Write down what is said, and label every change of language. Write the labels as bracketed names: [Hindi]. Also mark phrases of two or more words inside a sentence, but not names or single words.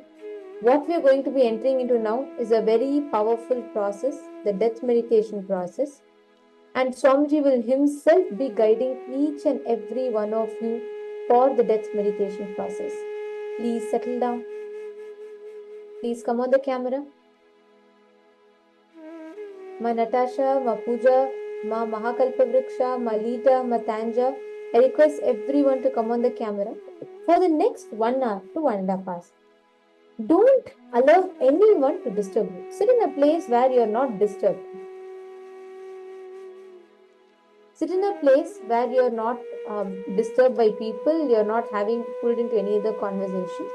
[English] What we are going to be entering into now is a very powerful process, the death meditation process. And Swamiji will himself be guiding each and every one of you for the death meditation process. Please settle down. Please come on the camera. Ma Natasha, Ma Pooja, Ma Mahakalpa Vriksha, Ma Lita, Ma Tanja. I request everyone to come on the camera for the next 1 hour to 1.5 hours. Don't allow anyone to disturb you. Sit in a place where you are not disturbed. Sit in a place where you are not disturbed by people, you are not having pulled into any other conversation.